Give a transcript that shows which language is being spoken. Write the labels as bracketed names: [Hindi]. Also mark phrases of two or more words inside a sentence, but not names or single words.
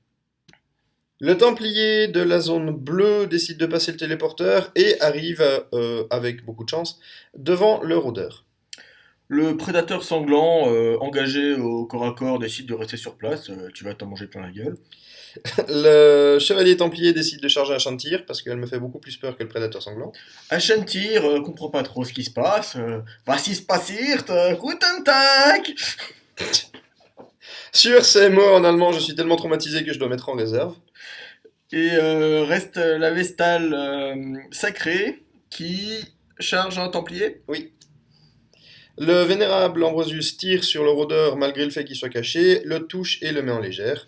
[French] Le templier de la zone bleue décide de passer le téléporteur et arrive, avec beaucoup de chance, devant le rôdeur. Le prédateur sanglant, engagé au corps à corps, décide de rester sur place, tu vas t'en manger plein la gueule. Le chevalier templier décide de charger Ashantir parce qu'elle me fait beaucoup plus peur que le prédateur sanglant. Ashantir comprend pas trop ce qui se passe. [German] Was ist passiert? Guten Tag! [French] Sur ces mots en allemand, je suis tellement traumatisé que je dois mettre en réserve. Et reste la Vestale sacrée qui charge un Templier. Oui. Le vénérable Ambrosius tire sur le rôdeur malgré le fait qu'il soit caché, le touche et le met en légère.